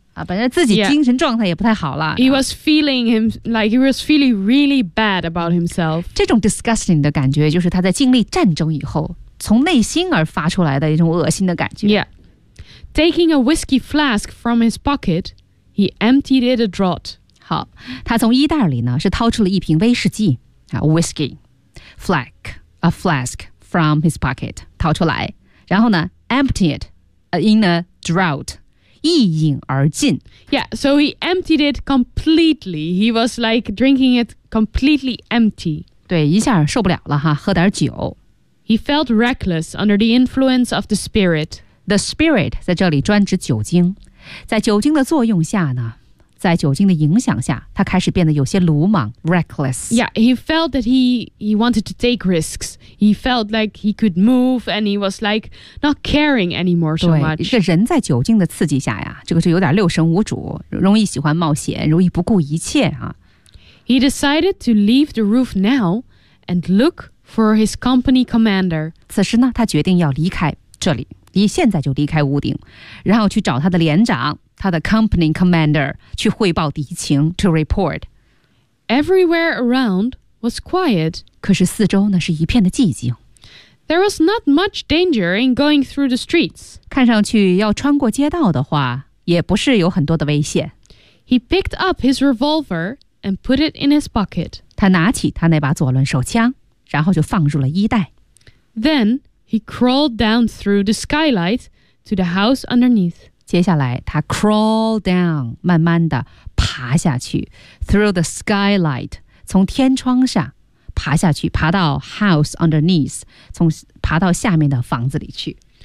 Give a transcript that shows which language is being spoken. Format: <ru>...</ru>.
<zh>啊本来自己精神状态也不太好了。</zh> <en>Yeah. He was feeling him, like he was feeling really bad about himself.</en> <zh>这种 disgusting 的感觉就是他在经历战争以后从内心而发出来的一种恶心的感觉。</zh> <en>Yeah. Taking a whiskey flask from his pocket,He emptied it a draught.</en> <zh>好，他从衣袋里呢是掏出了一瓶威士忌啊 ，</zh> <en>whiskey flask, a flask from his pocket</en> <zh>掏出来，然后呢 ，</zh> <en>emptied in a draught，</en> <zh>一饮而尽。</zh> <en>Yeah, so he emptied it completely. He was like drinking it completely empty.</en> <zh>对，一下受不了了哈，喝点酒。</zh> <en>He felt reckless under the influence of the spirit.</en> <zh>The spirit 在这里专指酒精。在酒精的作用下呢，在酒精的影响下，他开始变得有些鲁莽 ，reckless。</zh> <en>Yeah, he felt that he wanted to take risks. He felt like he could move, and he was like not caring anymore so much.</en> <zh>对，这人在酒精的刺激下呀，这个是有点六神无主，容易喜欢冒险，容易不顾一切啊。</zh> <en>He decided to leave the roof now and look for his company commander.</en> <zh>此时呢，他决定要离开这里。你现在就离开屋顶，然后去找他的连长，他的 company commander 去汇报敌情 ，</zh> <en>to report. Everywhere around was quiet.</en> <zh>可是四周呢是一片的寂静。</zh> <en>There was not much danger in going through the streets.</en> <zh>看上去要穿过街道的话，也不是有很多的危险。</zh> <en>He picked up his revolver and put it in his pocket.</en> <zh>他拿起他那把左轮手枪，然后就放入了衣袋。</zh> <en>Then. He crawled down through the skylight to the house underneath.</en> <zh>接下来，他</zh> <en>crawl down，</en> <zh>慢慢的爬下去</zh> <en>through the skylight，</en> <zh>从天窗上爬下去，爬到</zh> <en>house underneath，</en> <zh>从爬到下面的房子里去。</zh>